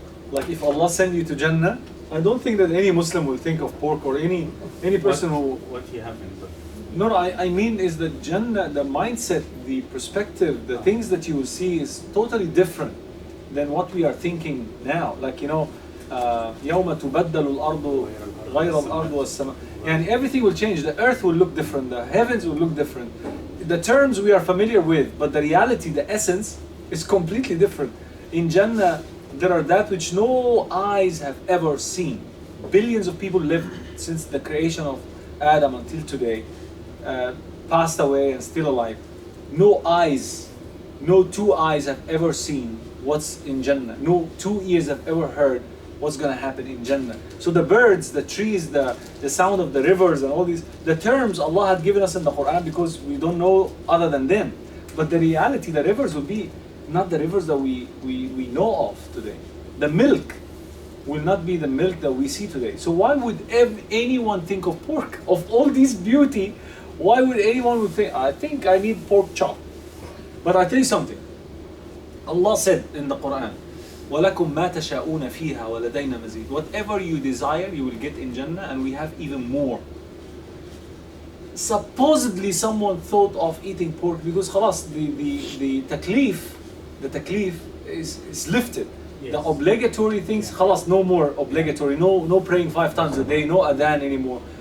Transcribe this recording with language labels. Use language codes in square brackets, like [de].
[en] Like if Allah send you to Jannah, I don't think that any Muslim will think of pork or any person who. What you have in the No, I mean is the Jannah, the mindset, the perspective, the things that you will see is totally different than what we are thinking now. [ar] Like يوم تبدل الأرض غير الأرض والسماء. [en] And everything will change. The earth will look different. The heavens will look different. The terms we are familiar with, but the reality, the essence, is completely different. In Jannah, there are that which no eyes have ever seen. Billions of people lived since the creation of Adam until today, passed away and still alive. No eyes, no two eyes have ever seen what's in Jannah. No two ears have ever heard what's going to happen in Jannah. So the birds, the trees, the sound of the rivers and all these, the terms Allah had given us in the Quran because we don't know other than them. But the reality, the rivers will be not the rivers that we know of today. The milk will not be the milk that we see today. So why would anyone think of pork? Of all this beauty, why would anyone would think, I think I need pork chop? But I tell you something. Allah said in the Quran, [ar] وَلَكُمْ مَا تَشَاءُونَ فِيهَا وَلَدَيْنَا مَزِيدٌ. [en] Whatever you desire, you will get in Jannah, and we have even more. Supposedly someone thought of eating pork because khalas, the taklif is lifted. Yes. The obligatory things, khalas, no more obligatory, no praying 5 times a day, no adhan anymore.